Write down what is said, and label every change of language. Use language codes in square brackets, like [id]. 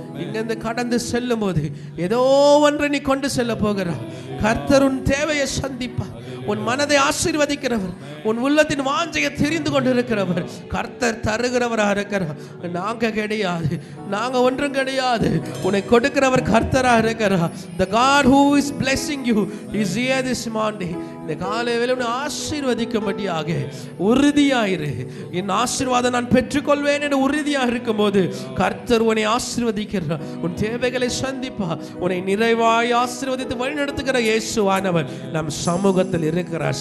[ta] இங்கிருந்து கடந்து செல்லும் போது ஏதோ ஒன்றை நீ கொண்டு செல்ல போகிறார். கர்த்தர் உன் தேவையை சந்திப்பார். உன் மனதை ஆசீர்வதிக்கிறவர், உன் உள்ளத்தின் வாஞ்சையை தெரிந்து கொண்டிருக்கிறவர். கர்த்தர் தருகிறவராக இருக்கிறார். நாங்க கிடையாது, நாங்க ஒன்றும் கிடையாது. உன்னை கொடுக்கிறவர் கர்த்தராக இருக்கிறார். [en] The God who is blessing you is here this morning. [ta] இந்த காலையில் உன்னை ஆசீர்வதிக்கும்படியாக உறுதியாயிரு. என் ஆசீர்வாதம் நான் பெற்றுக்கொள்வேன் என்று உறுதியாக இருக்கும் போது கர்த்தர் உன்னை ஆசீர்வதிக்கிறார். உன் தேவைகளை சந்திப்பா. உன்னை நிறைவாய் ஆசீர்வதித்து வழிநடத்துகிற இயேசுவானவர் நம் சமூகத்தில் இருக்கிறார்.